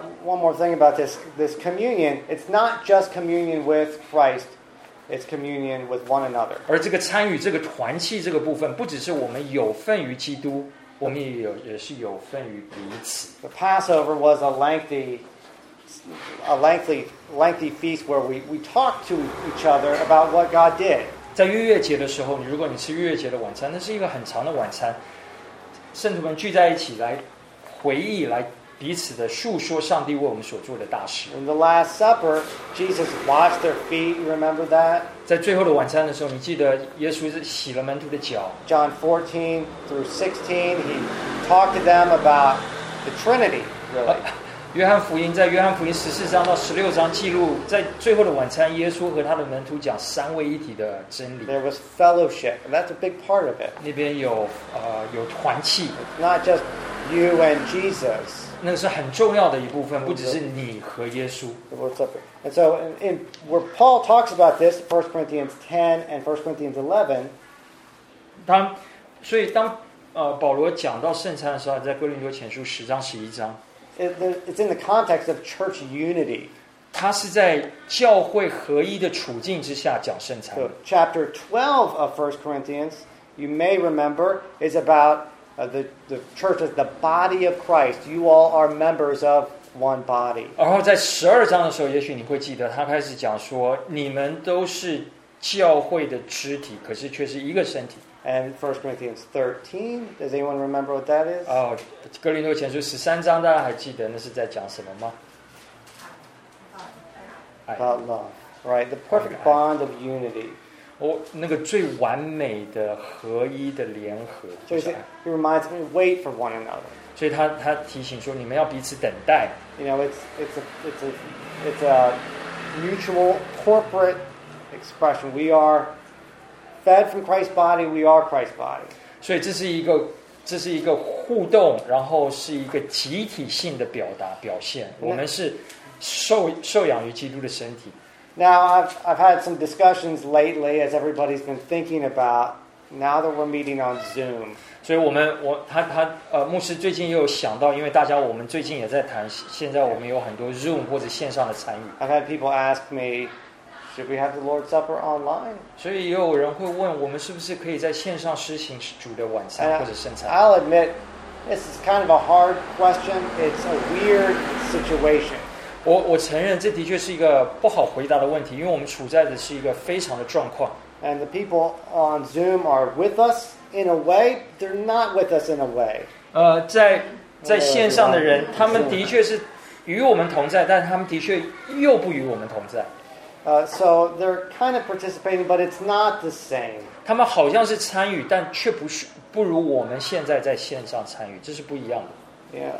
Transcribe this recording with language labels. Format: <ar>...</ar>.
<en>One more thing about this communion, it's not just communion with Christ, it's communion with one another.</en> <zh>而这个参与这个团契这个部分，不只是我们有份于基督，我们也是有份于彼此。</zh> <en>The Passover was a lengthy feast where we talked to each other about what God did.</en> <zh>在逾越节的时候，如果你吃逾越节的晚餐，那是一个很长的晚餐，圣徒们聚在一起来。回忆来彼此的述说上帝为我们所做的大事。</zh> <en>In the Last Supper, Jesus washed their feet. You remember that?</en> <zh>在最后的晚餐的时候，你记得耶稣是洗了门徒的脚。</zh> <en>John 14 through 16, he talked to them about the Trinity. Really.</en> <zh>约翰福音在约翰福音十四章到十六章记录，在最后的晚餐，耶稣和他的门徒讲三位一体的真理。</zh> <en>There was fellowship, and that's a big part of it.</en> <zh>那边有有团契。</zh> <en>It's not just you and Jesus.</en> <zh>那是很重要的一部分，不只是你和耶稣。</zh> <en>What's up? And so, in where Paul talks about this, 1 Corinthians 10 and 1 Corinthians 11.</en> <zh>所以当保罗讲到圣餐的时候，在哥林多前书十章十一章。</zh> <en>It's in the context of church unity.</en> <zh>他是在教会合一的处境之下讲圣餐。</zh> <en>So, chapter 12 of 1 Corinthians, you may remember, is about the church as the body of Christ. You all are members of one body.</en> <zh>然后在十二章的时候，也许你会记得，他开始讲说，你们都是教会的肢体，可是却是一个身体。</zh> <en>And 1 Corinthians 13, does anyone remember what that is?</en> <zh>哥林多前书十三章，大家还记得那是在讲什么吗？</zh> <en>About love, right? The perfect bond of unity.</en> <zh>那个最完美的合一的联合。所以</zh> <en>it reminds me, wait for one another.</en> <zh>所以他提醒说，你们要彼此等待。</zh> <en>You know, it's a mutual corporate expression. We are fed from Christ's body, we are Christ's body.</en> <zh>所以这是一个互动，然后是一个集体性的表达表现。我们是受养于基督的身体。</zh> <en>Now I've had some discussions lately as everybody's been thinking about now that we're meeting on Zoom.</en> <zh>所以我牧师最近也有想到，因为大家我们最近也在谈，现在我们有很多 Zoom 或者线上的参与。</zh> <en>I've had people ask me. Should we have the Lord's Supper online?</en> <zh>所以也有人会问，我们是不是可以在线上施行主的晚餐或者圣餐？</zh> <en>I'll admit, this is kind of a hard question. It's a weird situation.</en> <zh>我承认，这的确是一个不好回答的问题，因为我们处在的是一个非常的状况。</zh> <en>And the people on Zoom are with us in a way. They're not with us in a way.</en> <zh>在线上的人，他们的确是与我们同在，但他们的确又不与我们同在。</zh> <en>So they're kind of participating, but it's not the same.</en> <zh>他们好像是参与，但却不是不如我们现在在线上参与，这是不一样的。</zh>